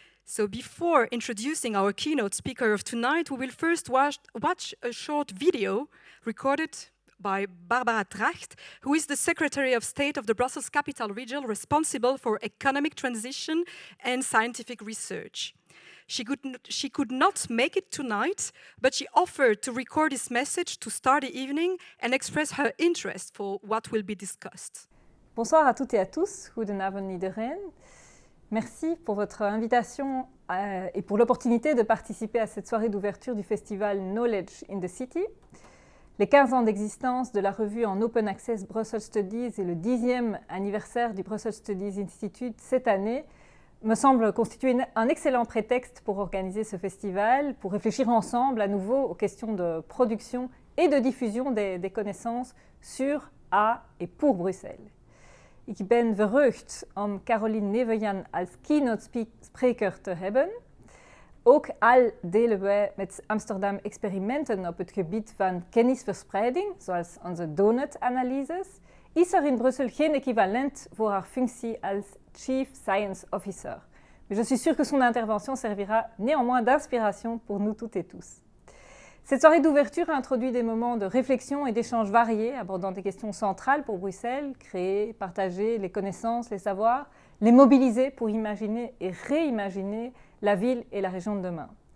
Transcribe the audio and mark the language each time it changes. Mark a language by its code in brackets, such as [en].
[en] So before introducing our keynote speaker of tonight, we will first watch a short video recorded by Barbara Tracht, who is the Secretary of State of the Brussels Capital Region responsible for economic transition and scientific research. She could not make it tonight, but she offered to record this message to start the evening and express her interest for what will be discussed. [fr] Bonsoir à toutes et à tous. [nl] Goedenavond iedereen. [fr] Merci pour votre invitation et pour l'opportunité de participer à cette soirée d'ouverture du festival Knowledge in the City. Les 15 ans d'existence de la revue en Open Access Brussels Studies et le 10e anniversaire du Brussels Studies Institute cette année me semblent constituer un excellent prétexte pour organiser ce festival, pour réfléchir ensemble à nouveau aux questions de production et de diffusion des connaissances sur, à et pour Bruxelles. [nl] Ik ben verheugd om Caroline Nevejan als keynote-spreker te hebben. Ook al delen wij met Amsterdam experimenten op het gebied van kennisverspreiding, zoals onze donut-analyses, is er in Brussel geen equivalent voor haar functie als Chief Science Officer. [fr] mais je suis sûre que son intervention servira néanmoins d'inspiration pour nous toutes et tous. Cette soirée d'ouverture a introduit des moments de réflexion et d'échanges variés, abordant des questions centrales pour Bruxelles, créer, partager les connaissances, les savoirs, les mobiliser pour imaginer et réimaginer la ville et la région de demain.